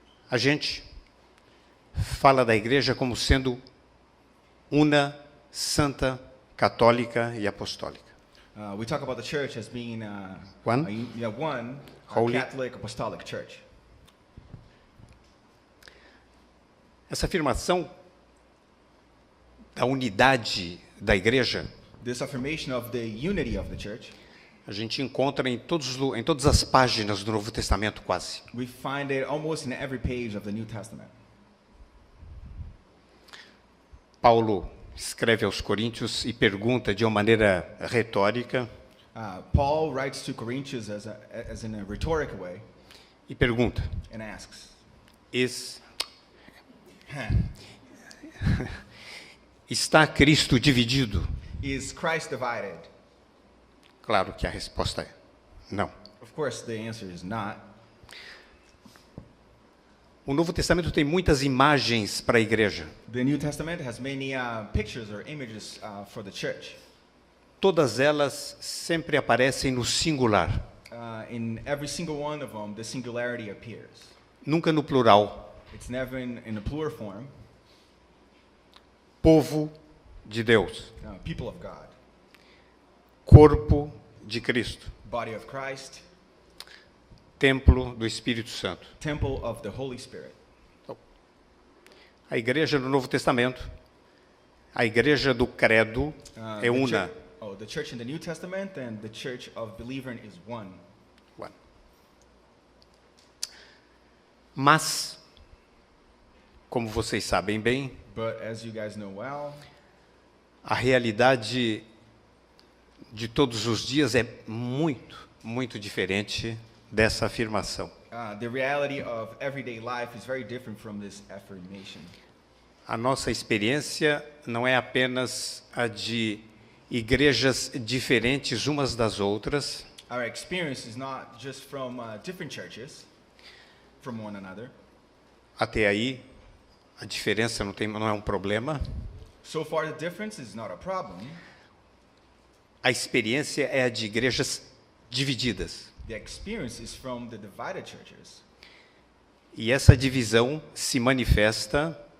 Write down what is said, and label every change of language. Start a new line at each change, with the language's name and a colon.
Portuguese: a gente fala da igreja como sendo una, santa, católica e apostólica.
English: we talk about the church as being One. one Holy. Catholic Apostolic Church.
Portuguese: Essa afirmação da unidade da igreja,
English: This affirmation of the unity of the church,
Portuguese: a gente encontra em todas as páginas do Novo Testamento, quase.
English: we find it almost in every page of the New Testament.
Portuguese: Paulo escreve aos Coríntios e pergunta de uma maneira retórica,
English: Paul writes to Corinthians as in a rhetorical way
Portuguese: e pergunta,
English: and asks,
Portuguese: está Cristo dividido?
English: is Christ divided?
Portuguese: Claro que a resposta é não.
English: Of course, the answer is not.
Portuguese: O Novo Testamento tem muitas imagens para a igreja.
English: The New Testament has many pictures or images for the church.
Portuguese: Todas elas sempre aparecem no singular,
English: In every single one of them, the singularity appears.
Portuguese: nunca no plural.
English: It's never in a plural form.
Portuguese: Povo de Deus,
English: People of God,
Portuguese: corpo de Cristo,
English: body of Christ,
Portuguese: templo do Espírito Santo.
English: temple of the Holy Spirit.
Portuguese: A igreja no Novo Testamento, a igreja do credo é una.
English: The church in the New Testament and the church of believer is one.
Portuguese: Mas, como vocês sabem bem,
English: But as you guys know well,
Portuguese: a realidade de todos os dias é muito, muito diferente dessa afirmação.
English: the reality of everyday life is very different from this affirmation.
Portuguese: A nossa experiência não é apenas a de igrejas diferentes umas das outras,
English: Our experience is not just from different churches, from one another,
Portuguese: Até aí, a diferença não é um problema.
English: So far, the difference is not a problem.
Portuguese: A experiência é a de igrejas divididas.
English: The experience is from the divided churches.
Portuguese: E essa divisão se manifesta